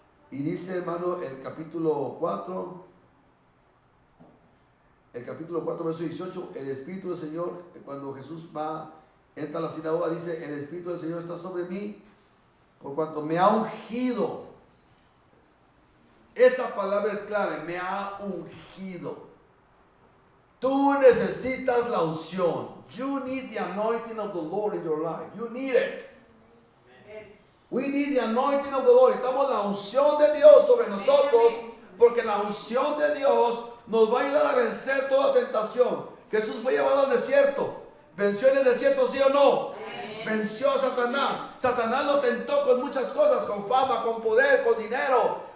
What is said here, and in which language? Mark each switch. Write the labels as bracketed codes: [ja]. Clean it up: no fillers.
[es] Y dice, hermano, el capítulo 4, verso 18, el Espíritu del Señor, cuando Jesús entra a la sinagoga, dice, el Espíritu del Señor está sobre mí, por cuanto me ha ungido. Esa palabra es clave, me ha ungido. Tú necesitas la unción. [en] You need the anointing of the Lord in your life. You need it. We need the anointing of the Lord. [es] Estamos la unción de Dios sobre nosotros, porque la unción de Dios nos va a ayudar a vencer toda tentación. Jesús fue llevado al desierto. ¿Venció en el desierto, sí o no? Venció a Satanás. Satanás lo tentó con muchas cosas, con fama, con poder, con dinero.